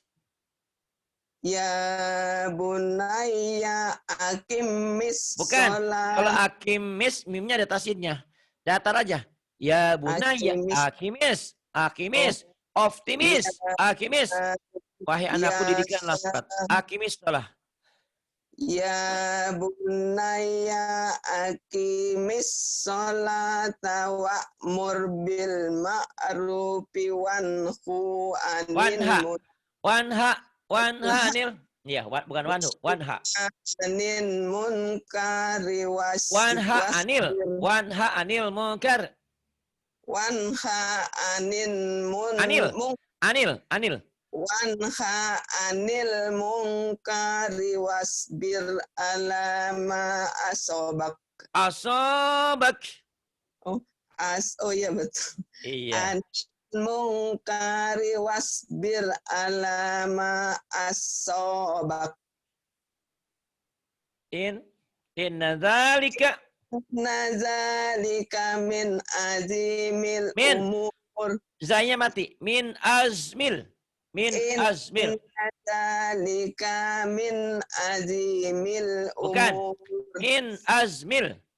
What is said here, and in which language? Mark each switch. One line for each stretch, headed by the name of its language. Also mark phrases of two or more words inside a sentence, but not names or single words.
Arabic: يا بني أقم
Indonesian: bukan
Arabic: sholat.
Indonesian: Kalau akimis mimnya ada tasydidnya. Datar aja.
Arabic: يا بني أقم optimis akimis.
Indonesian: Wahai anakku didikkanlah salat. Akimis salah.
Arabic: يا بني أقم الصلاة وأمر بالمعروف وانه عن anil.
Indonesian: Iya, bukan wanhu, wanha.
Arabic: عن المنكر وانه عن المنكر. وانه عن Anil. وانه عن المنكر واصبر على ما أصابك.
Indonesian: Oh iya betul. Iya.
Arabic: المنكر واصبر على ما أصابك. إن ذلك من عزم الأمور.
Indonesian: Zanya mati.
Arabic: من عزم. ذلك من عزم الأمور.
Indonesian: Bukan.
Arabic: من عزم.